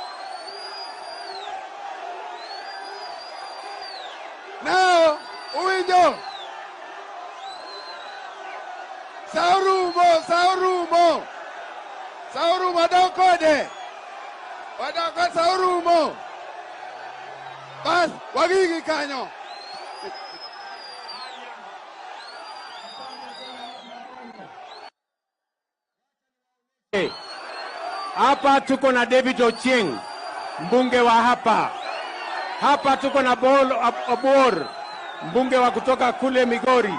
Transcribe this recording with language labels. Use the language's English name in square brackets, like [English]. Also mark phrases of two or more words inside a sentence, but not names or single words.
[Luo (Kenya and Tanzania)] Now, uwinjo. Saurumo wadokode. Wadokode saurumo. Bas, wagigi kanyo. [Swahili] Hapa tuko na David Ochieng, mbunge wa hapa. Hapa tuko na Bol Obor, mbunge wa kutoka kule Migori.